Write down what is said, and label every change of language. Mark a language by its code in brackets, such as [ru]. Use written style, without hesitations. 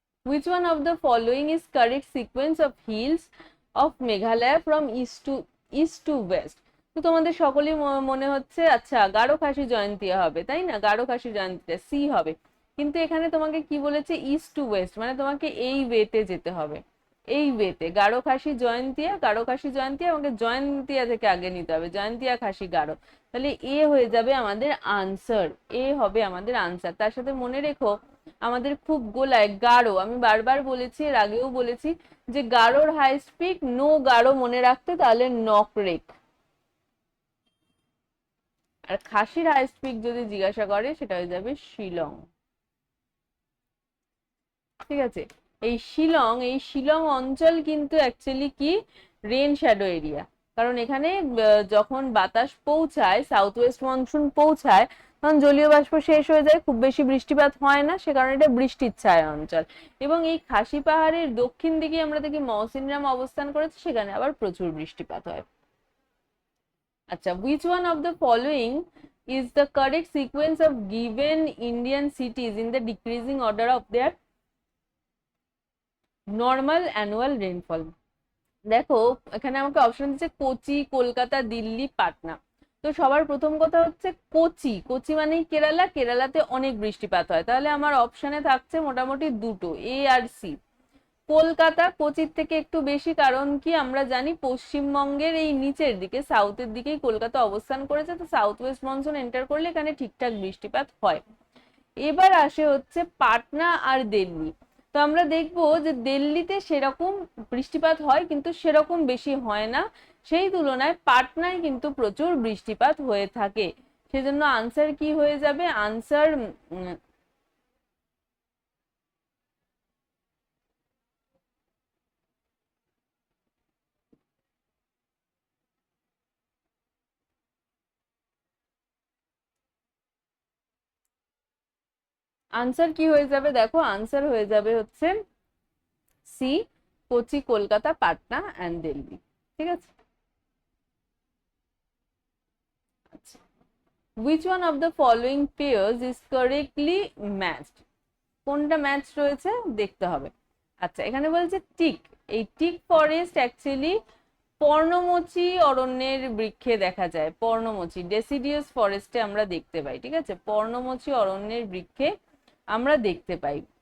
[en] Which one of the following is correct sequence of hills of Meghalaya from east to west? [bn] তো তোমাদের সকলেই মনে হচ্ছে আচ্ছা গারো খাসি জয়ন্তিয়া হবে, তাই না? গারো খাসি জয়ন্তিয়া সি হবে। কিন্তু এখানে তোমাকে কি বলেছে? ইস্ট টু ওয়েস্ট, মানে তোমাকে এই ওয়েতে যেতে হবে, এই ওয়েতে। গারো খাসি জয়ন্তিয়া, গারো খাসি জয়ন্তিয়া, আমাকে জয়ন্তিয়া থেকে আগে নিতে হবে, জয়ন্তিয়া খাসি গারো। তাহলে এ হয়ে যাবে আমাদের আনসার, এ হবে আমাদের আনসার। তার সাথে মনে রেখো আমাদের খুব গোলায় গারো, আমি বারবার বলেছি, এর আগেও বলেছি যে গারোর হাইস্ট পিক নো গারো মনে রাখতে, তাহলে নকরেক। আর খাসির হাইস্ট পিক যদি জিজ্ঞাসা করে সেটা হয়ে যাবে শিলং। ঠিক আছে? এই শিলং অঞ্চল কিন্তু অ্যাকচুয়ালি কি? Rain shadow area. কারণ এখানে যখন বাতাস পৌঁছায়, সাউথ ওয়েস্ট মনসুন পৌঁছায়, তখন জলীয় বাষ্প শেষ হয়ে যায়, খুব বেশি বৃষ্টিপাত হয় না, সে কারণে এটা বৃষ্টির ছায়া অঞ্চল। এবং এই খাসি পাহাড়ের দক্ষিণ দিকে আমরা দেখি মৌসিনরাম অবস্থান করেছে, সেখানে আবার প্রচুর বৃষ্টিপাত হয়। [en] আচ্ছা, which one of the following is the correct sequence of given Indian cities in the decreasing order of their normal annual rainfall? [bn] দেখো এখানে আমাকে অপশন দিচ্ছে কোচি, কলকাতা, দিল্লি, পাটনা। তো সবার প্রথম কথা হচ্ছে কোচি, কোচি মানেই কেরালা, কেরালাতে অনেক বৃষ্টিপাত হয়, তাহলে আমার অপশনে থাকছে মোটামুটি দুটো, এ আর সি। কলকাতা, কোচির থেকে একটু বেশি, কারণ কি আমরা জানি পশ্চিমবঙ্গের এই নিচের দিকে সাউথের দিকেই কলকাতা অবস্থান করেছে, তো সাউথ ওয়েস্ট মনসুন এন্টার করলে এখানে ঠিকঠাক বৃষ্টিপাত হয়। এবার আসে হচ্ছে পাটনা আর দিল্লি। তো আমরা দেখবো যে দিল্লিতে সেরকম বৃষ্টিপাত হয় কিন্তু সেরকম বেশি হয় না, সেই তুলনায় পাটনায় কিন্তু প্রচুর বৃষ্টিপাত হয়ে থাকে। সেজন্য আনসার কি হয়ে যাবে? আনসার আনসার কি হয়ে যাবে? দেখো আনসার হয়ে যাবে হচ্ছে সি, কোচি, কলকাতা, পাটনা অ্যান্ড দিল্লি। ঠিক আছে, আচ্ছা। [en] Which one of the following pairs is correctly matched? [bn] কোনটা ম্যাচ রয়েছে দেখতে হবে। আচ্ছা, এখানে বলছে টিক, এই টিক ফরেস্ট অ্যাকচুয়ালি পর্ণমোচী অরণ্যের বৃক্ষে দেখা যায়, পর্ণমোচী ডেসিডিয়াস ফরেস্টে আমরা দেখতে পাই। ঠিক আছে, পর্ণমোচী অরণ্যের বৃক্ষে আমরা দেখতে পাই।